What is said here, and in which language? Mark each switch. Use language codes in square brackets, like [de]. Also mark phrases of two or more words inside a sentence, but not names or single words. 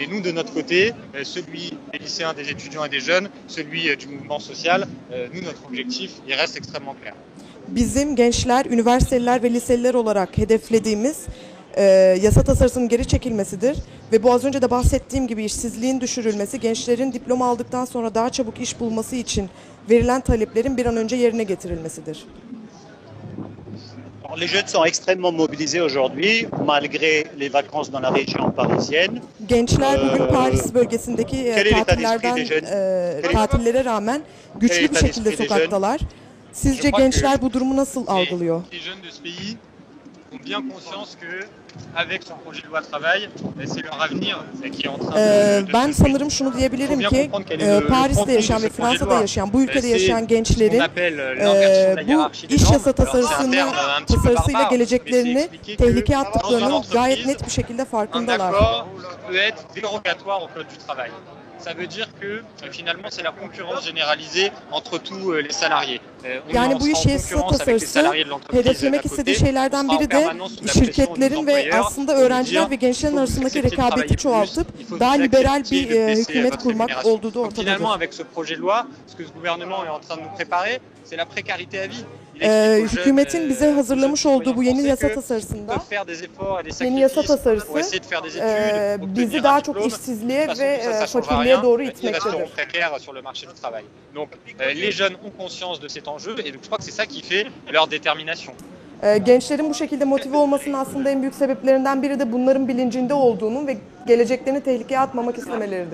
[tr] Bizim gençler, üniversiteliler ve liseliler olarak hedeflediğimiz yasa tasarısının geri çekilmesidir ve bu az önce de bahsettiğim gibi işsizliğin düşürülmesi, gençlerin diploma aldıktan sonra daha çabuk iş bulması için verilen taleplerin bir an önce yerine getirilmesidir. [fr] Les jeunes sont extrêmement mobilisés aujourd'hui, malgré les vacances dans la région parisienne. [tr] Gençler bugün Paris bölgesindeki tatillere rağmen güçlü bir şekilde sokaktalar. Sizce gençler bu durumu nasıl algılıyor? Ben sanırım şunu diyebilirim ki Paris'te yaşayan ve Fransa'da yaşayan, bu ülkede yaşayan gençlerin bu iş yasa tasarısıyla geleceklerini tehlikeye attıklarının gayet net bir şekilde farkındalar. [fr] Ça veut dire que finalement c'est la concurrence généralisée entre tous les salariés. [tr] Yani bu iş yasa tasarısı hedeflemek istediği şeylerden biri de şirketlerin ve aslında öğrenciler ve gençlerin arasındaki rekabeti çoğaltıp daha liberal bir hükümet kurmak olduğu da ortadadır. [fr] Finalement avec ce projet de loi, ce que ce gouvernement est en train de nous préparer, c'est la précarité à vie. [tr] Hükümetin bize hazırlamış olduğu bu yeni yasa tasarısında, yeni yasa tasarısı bizi daha çok işsizliğe ve fakirliğe doğru itmektedir. Gençlerin bu şekilde motive olmasının aslında en büyük sebeplerinden biri de bunların bilincinde olduğunun ve geleceklerini tehlikeye atmamak istemeleridir.